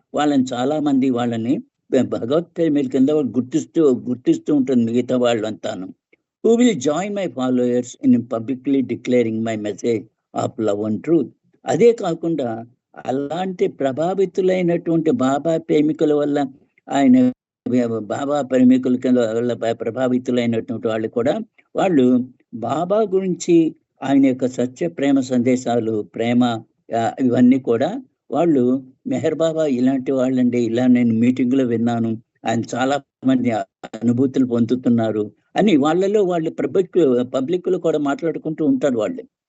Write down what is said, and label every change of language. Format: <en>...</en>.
<te>వాళ్ళని చాలా మంది వాళ్ళని భగవత్ ప్రేమికుల కింద గుర్తిస్తూ ఉంటుంది మిగతా వాళ్ళంతాను.</te> <en>Who will join my followers in publicly declaring my message of love and truth.</en> <te>అదే కాకుండా అలాంటి ప్రభావితులైనటువంటి బాబా ప్రేమికుల వల్ల, ఆయన బాబా ప్రేమికుల వల్ల ప్రభావితులైనటువంటి వాళ్ళు కూడా, వాళ్ళు బాబా గురించి, ఆయన యొక్క సత్య ప్రేమ సందేశాలు, ప్రేమ ఇవన్నీ కూడా వాళ్ళు మెహర్ బాబా ఇలాంటి వాళ్ళండి, ఇలా నేను మీటింగ్లో విన్నాను, ఆయన చాలా మంది అనుభూతులు పొందుతున్నారు అని వాళ్ళలో వాళ్ళు పబ్లిక్లో కూడా మాట్లాడుకుంటూ ఉంటారు వాళ్ళు.</te>